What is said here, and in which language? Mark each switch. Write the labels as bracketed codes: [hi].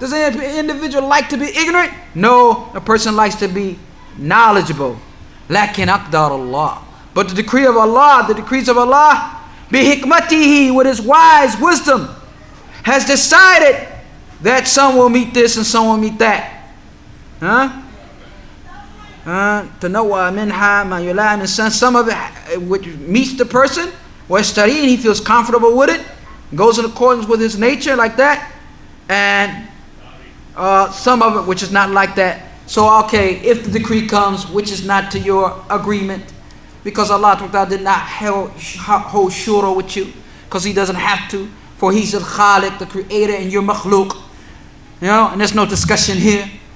[en] Does any individual like to be ignorant? No, a person likes to be knowledgeable. [ar] لكن أقدار الله. [en] But the decree of Allah, the decrees of Allah, بحكمته, with His wise wisdom, has decided that some will meet this and some will meet that. [ar] تنوع منها ما يلائم الإنسان. [en] Some of it which meets the person, ويستريح, and he feels comfortable with it, goes in accordance with his nature, like that, and some of it which is not like that. So okay, if the decree comes which is not to your agreement, because Allah did not hold shura with you, because He doesn't have to, for He's the Khaliq, the creator, and you're makhluq, and there's no discussion here.